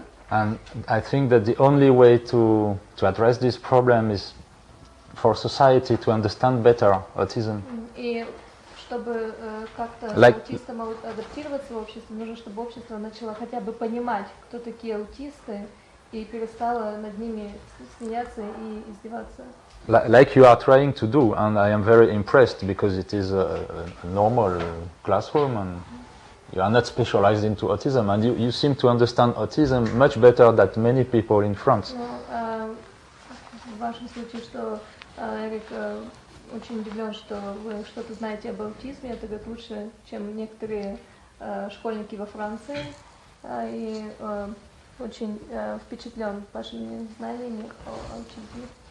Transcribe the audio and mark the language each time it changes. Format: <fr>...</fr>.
<en>And I think that the only way to address this problem is for society to understand better autism.</en> <ru>И чтобы как-то аутистам адаптироваться в обществе, нужно, чтобы общество начало хотя бы понимать, кто такие аутисты, и перестало над ними смеяться и издеваться.</ru> <en>Like you are trying to do, and I am very impressed because it is a normal classroom and you are not specialized into autism, and you seem to understand autism much better than many people in France.</en> <ru>В вашем случае, что Эрик очень удивлен, что вы что-то знаете об аутизме, это говорит лучше, чем некоторые школьники во Франции, и очень впечатлен вашими знаниями о аутизме.</ru>